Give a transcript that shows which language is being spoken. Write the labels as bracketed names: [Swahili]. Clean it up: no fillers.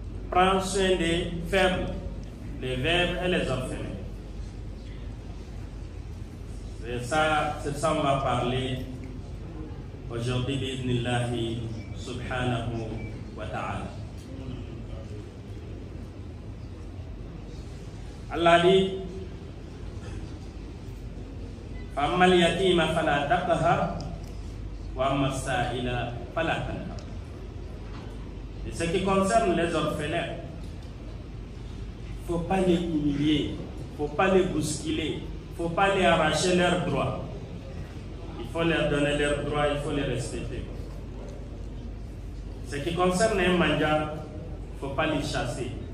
[French] Prendre soin des faibles, les veuves et les orphelins. C'est ça on va parler aujourd'hui, [Arabic] bi'idhnillahi subhanahu wa ta'ala. [French] Allah dit, [Arabic] فَأَمَّا الْيَتِيمَ فَلَا تَقْهَرْ وَأَمَّا السَّائِلَ فَلَا تَنْهَرْ. [French] Et ce qui concerne les orphelins, il ne faut pas les humilier, il ne faut pas les bousculer, il ne faut pas les arracher leurs droits. Il faut leur donner leurs droits, il faut les respecter. Ce qui concerne un mendiant, il ne faut pas les chasser.